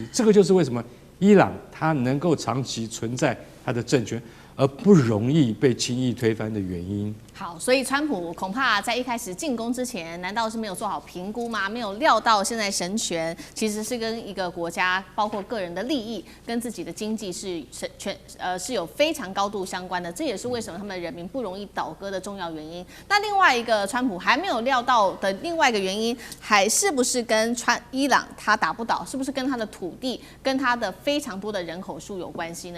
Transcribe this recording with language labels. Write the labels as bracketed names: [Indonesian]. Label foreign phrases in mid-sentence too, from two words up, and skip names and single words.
[Chinese] 這個就是為什麼伊朗它能夠長期存在它的政權，而不容易被輕易推翻的原因。好，所以川普恐怕在一開始進攻之前，難道是沒有做好評估嗎？沒有料到現在神權其實是跟一個國家，包括個人的利益跟自己的經濟是有非常高度相關的。這也是為什麼他們的人民不容易倒戈的重要原因。那另外一個川普還沒有料到的另外一個原因，還是不是跟伊朗他打不倒，是不是跟他的土地跟他的非常多的人口數有關係呢？